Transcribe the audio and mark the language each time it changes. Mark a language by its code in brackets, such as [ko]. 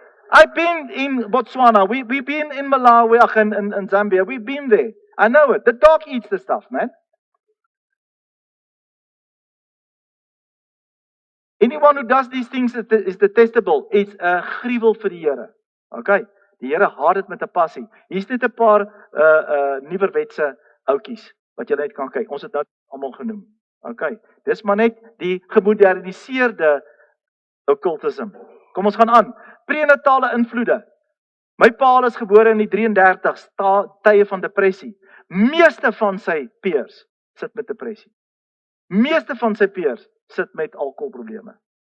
[en] I've been in Botswana. We've been in Malawi and Zambia. We've been there. I know it. The dog eats the stuff, man. Anyone who does these things is detestable. It's a [af] gruwel vir die Here. Okay? Die Here haat dit met 'n passie. Hier's net 'n paar nuwerwetse oudjies wat jy net kan kyk. Ons het nou almal genoem. Okay. Dis maar net die gemoderniseerde occultism. Kom ons gaan aan. Prenatale invloede. My pa is gebore in die 33s, tye van depressie. Meeste van sy peers sit met depressie. Meeste van sy peers sit met alkoholprobleme.